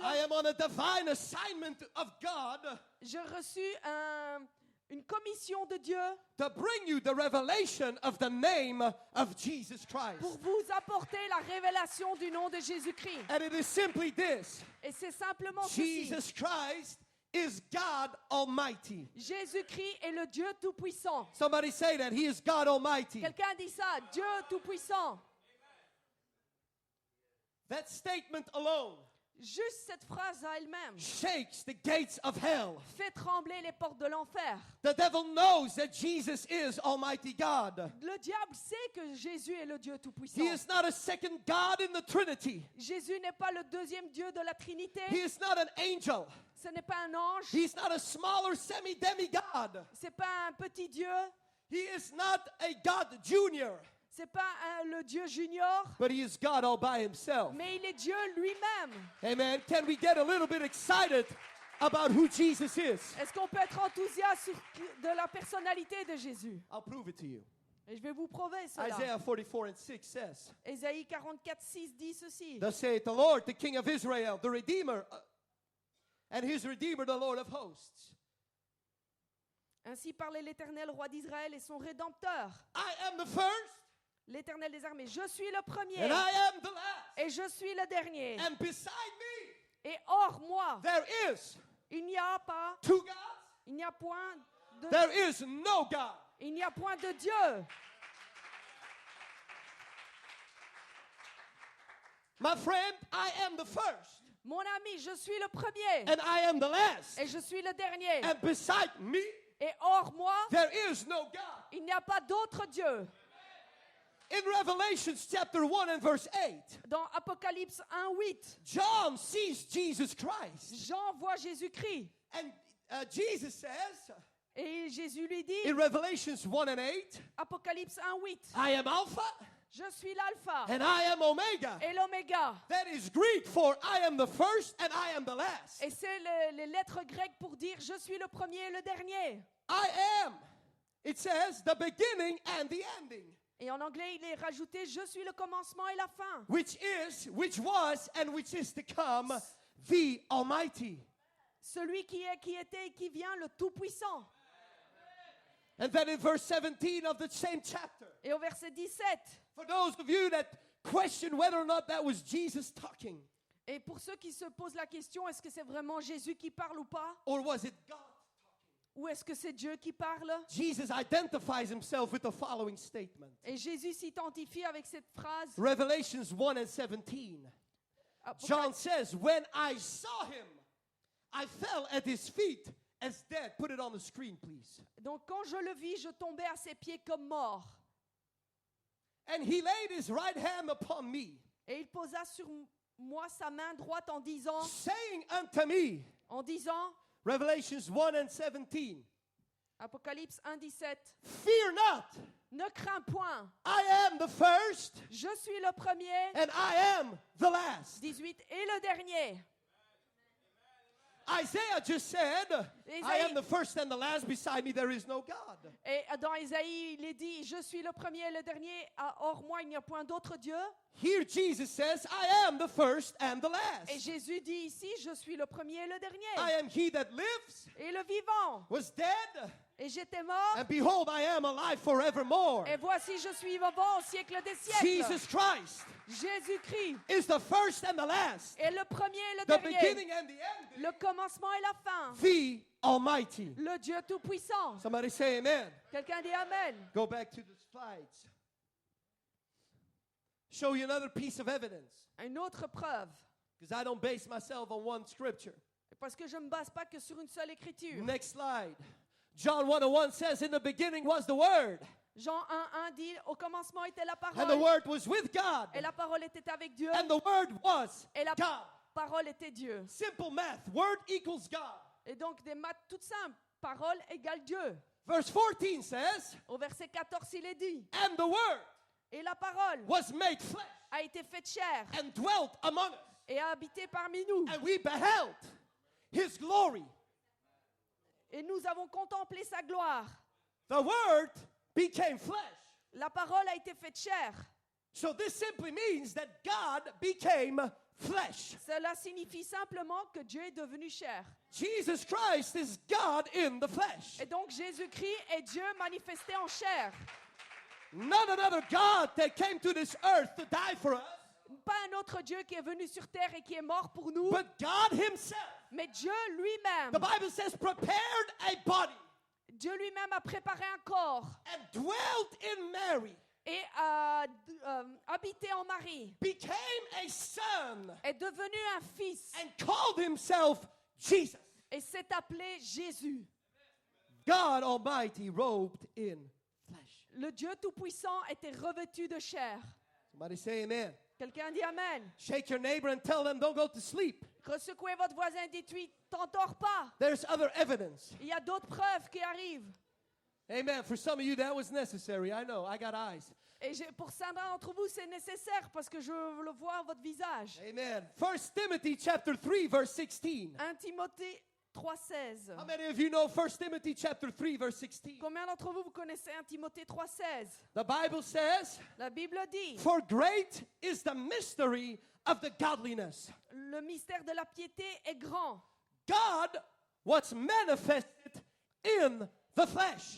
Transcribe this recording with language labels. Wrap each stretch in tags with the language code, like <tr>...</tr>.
<en>I am on a divine assignment of God</en> <fr>J'ai reçu une commission de Dieu</fr> <en>to bring you the revelation of the name of Jesus Christ.</en> <fr>pour vous apporter la révélation du nom de Jésus-Christ.</fr> <en>And it is simply this.</en> <fr>Et c'est simplement ceci.</fr> <en>Jesus Christ is God Almighty.</en> <fr>Jésus-Christ est le Dieu tout-puissant.</fr> <en>Somebody say that. He is God Almighty.</en> <fr>Quelqu'un dit ça, Dieu tout-puissant.</fr> <en>That statement alone</en> <fr>Juste cette phrase à elle-même</fr> <en>shakes the gates of hell.</en> <fr>fait trembler les portes de l'enfer.</fr> <en>The devil knows that Jesus is Almighty God.</en> <fr>Le diable sait que Jésus est le Dieu tout-puissant.</fr> <en>He is not a second God in the Trinity.</en> <fr>Jésus n'est pas le deuxième Dieu de la Trinité.</fr> <en>He is not an angel.</en> <fr>Ce n'est pas un ange.</fr> <en>He's not a smaller semi-demigod.</en> <fr>C'est pas un petit Dieu.</fr> <en>He is not a God Junior.</en> <fr>C'est pas le Dieu junior.</fr> <en>But he is God all by himself.</en> <fr>Mais il est Dieu lui-même.</fr> <en>Amen. Can we get a little bit excited about who Jesus is?</en> <fr>Est-ce qu'on peut être enthousiaste de la personnalité de Jésus?</fr> <en>I'll prove it to you.</en> <fr>Et je vais vous prouver cela.</fr> <en>Isaiah 44:6 says,</en> <fr>Ésaïe 44:6 dit ceci.</fr> <en>Thus saith the Lord, the King of Israel, the Redeemer, and his Redeemer, the Lord of hosts.</en> <fr>Ainsi parlait l'Éternel, roi d'Israël et son Rédempteur.</fr> <en>I am the first,</en> <fr>L'Éternel des armées, je suis le premier</fr> <en>and I am the last.</en> <fr>et je suis le dernier.</fr> <en>And beside me,</en> <fr>Et hors moi,</fr> <en>there is</en> <fr>il n'y a pas,</fr> <en>two gods.</en> <fr>il n'y a point de,</fr> <en>There is no God.</en> <fr>il n'y a point de Dieu.</fr> <en>My friend, I am the first,</en> <fr>Mon ami, je suis le premier</fr> <en>and I am the last.</en> <fr>et je suis le dernier.</fr> <en>And beside me,</en> <fr>Et hors moi,</fr> <en>there is no God.</en> <fr>il n'y a pas d'autre Dieu.</fr> <en>In Revelation chapter 1 and verse 8,</en> <fr>Dans Apocalypse 1:8,</fr> <en>John sees Jesus Christ.</en> <fr>Jean voit Jésus-Christ.</fr> <en>And Jesus says</en> <fr>Et Jésus lui dit,</fr> <en>in Revelations 1 and 8,</en> <fr>Apocalypse 1:8,</fr> <en>I am Alpha</en> <fr>je suis l'alpha</fr> <en>and I am Omega.</en> <fr>et l'oméga.</fr> <en>That is Greek for I am the first and I am the last.</en> <fr>Et c'est les lettres grecques pour dire je suis le premier et le dernier.</fr> <en>I am, it says, the beginning and the ending,</en> <fr>Et en anglais, il est rajouté je suis le commencement et la fin.</fr> <en>which was, and which is to come, the Almighty.</en> <fr>Celui qui est, qui était et qui vient, le Tout-Puissant.</fr> <en>And then in verse 17 of the same chapter,</en> <fr>Et au verset 17,</fr> <en>for those of you that question whether or not that was Jesus talking,</en> <fr>et pour ceux qui se posent la question, est-ce que c'est vraiment Jésus qui parle ou pas?</fr> <en>or was it God?</en> <fr>Ou est-ce que c'est Dieu qui parle?</fr> <en>Jesus identifies himself with the following statement.</en> <fr>Et Jésus s'identifie avec cette phrase.</fr> <en>Revelations 1 and 17. John says, when I saw him, I fell at his feet as dead. Put it on the screen, please.</en> <fr>Donc quand je le vis, je tombais à ses pieds comme mort.</fr> <en>And he laid his right hand upon me,</en> <fr>Et il posa sur moi sa main droite en disant,</fr> <en>saying unto me, Revelations 1 and 17,</en> <fr>Apocalypse 1:17,</fr> <en>fear not,</en> <fr>ne crains point,</fr> <en>I am the first</en> <fr>je suis le premier,</fr> <en>and I am the last.</en> <fr>18, et le dernier.</fr> <en>Isaiah just said, I am the first and the last, beside me there is no God.</en> <fr>Et dans Isaïe, il est dit, je suis le premier et le dernier, hors moi il n'y a point d'autre Dieu.</fr> <en>Here Jesus says, I am the first and the</en> <fr>Et</fr> <en>last.</en> <fr>Jésus dit ici, je suis le premier et le</fr> <en>I</en> <fr>dernier.</fr> <en>am he that lives,</en> <fr>Et le vivant.</fr> <en>was dead,</en> <fr>Et j'étais mort.</fr> <en>and behold, I am alive forevermore.</en> <fr>Et voici, je suis vivant au siècle des siècles.</fr> <en>Jesus Christ</en> <fr>Jésus-Christ</fr> <en>is the first and the last,</en> <fr>est le premier et le</fr> <en>the</en> <fr>dernier.</fr> <en>beginning and the ending,</en> <fr>Le commencement et la fin.</fr> <en>the Almighty.</en> <fr>Le Dieu Tout-Puissant.</fr> <en>Somebody say amen.</en> <fr>Quelqu'un dit Amen.</fr> <en>Go back to the slides. Show you another piece of evidence,</en> <fr>Une autre preuve.</fr> <en>because I don't base myself on one scripture.</en> <fr>Parce que je ne me base pas que sur une seule écriture.</fr> <en>Next slide. John 1:1 says, in the beginning was the Word,</en> <fr>Jean 1:1 dit, au commencement était la</fr> <en>and the</en> <fr>parole.</fr> <en>Word was with God,</en> <fr>Et la parole était avec Dieu.</fr> <en>and the Word was</en> <fr>Et la</fr> <en>God.</en> <fr>parole était Dieu.</fr> <en>Simple math. Word equals God.</en> <fr>Et donc des maths toutes simples. Parole égale Dieu.</fr> <en>Verse 14 says,</en> <fr>Au verset 14, il est dit,</fr> <en>and the Word</en> <fr>et la parole</fr> <en>was made flesh</en> <fr>a été faite chair</fr> <en>and dwelt among us,</en> <fr>et a habité parmi nous.</fr> <en>and we beheld His glory.</en> <fr>Et nous avons contemplé sa gloire.</fr> <en>The Word became flesh.</en> <fr>La parole a été faite chair.</fr> <en>So this simply means that God became flesh.</en> <fr>Cela signifie simplement que Dieu est devenu chair.</fr> <en>Jesus Christ is God in the flesh.</en> <fr>Et donc Jésus-Christ est Dieu manifesté en chair.</fr> <en>Not another God that came to this earth to die for us,</en> <fr>Pas un autre Dieu qui est venu sur terre et qui est mort pour nous,</fr> <en>but God Himself.</en> <fr>mais Dieu lui-même.</fr> <en>The Bible says prepared a body</en> <fr>Dieu lui-même a préparé un corps</fr> <en>and dwelt in Mary,</en> <fr>et a habité en Marie,</fr> <en>became a son,</en> <fr>est devenu un fils</fr> <en>and called Himself Jesus.</en> <fr>et s'est appelé Jésus.</fr> <en>God Almighty robed in flesh.</en> <fr>Le Dieu Tout-Puissant était revêtu de chair.</fr> <en>Somebody say amen.</en> <fr>Quelqu'un dit Amen.</fr> <en>Shake your neighbor and tell them don't go to sleep.</en> <fr>Resecouez votre voisin, dites-lui, t'endors pas.</fr> <en>There's other evidence.</en> <fr>Il y a d'autres preuves qui arrivent.</fr> <en>Amen. For some of you, that was necessary. I know. I got eyes.</en> <fr>Et pour certains d'entre vous, c'est nécessaire parce que je le vois à votre visage.</fr> <en>Amen. 1 Timothy chapter 3, verse 16.</en> <fr>1 Timothée 3,16.</fr> <en>How many of you know 1 Timothy chapter 3 verse 16?</en> <fr>Combien d'entre vous connaissez 1 Timothée 3,16?</fr> <en>The Bible says,</en> <fr>La Bible dit,</fr> <en>"For great is the mystery of the godliness."</en> <fr>le mystère de la piété est grand.</fr> <en>God was manifested in the flesh.</en>